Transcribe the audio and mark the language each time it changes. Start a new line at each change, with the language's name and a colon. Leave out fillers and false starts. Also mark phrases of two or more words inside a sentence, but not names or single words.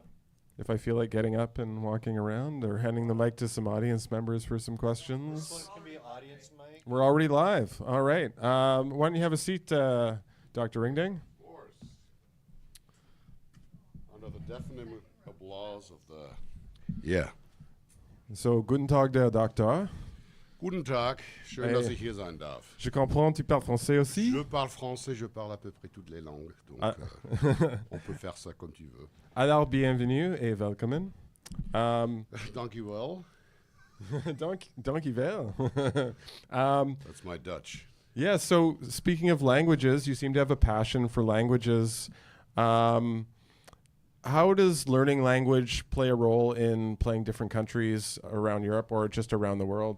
English: If I feel like getting up and walking around or handing the mic to some audience members for some This one questions. can be audience mic. We're already live. All right. Why don't you have a seat, Dr. Ringding? Of course. Under the deafening applause of the. Yeah. So,
German: guten Tag, der Doktor. Guten Tag. Schön, Hey. dass ich hier sein darf.
French: Je comprends, tu parles français aussi? Je parle français, je parle à peu près toutes les langues. Donc, Ah. on peut faire ça comme tu veux. Alors, bienvenue et welcome. Dankjewel. Dankjewel.
English: That's my Dutch. Yeah, so speaking of languages, you seem to have a passion for languages. How does learning language play a role in playing different countries around Europe or just around the world?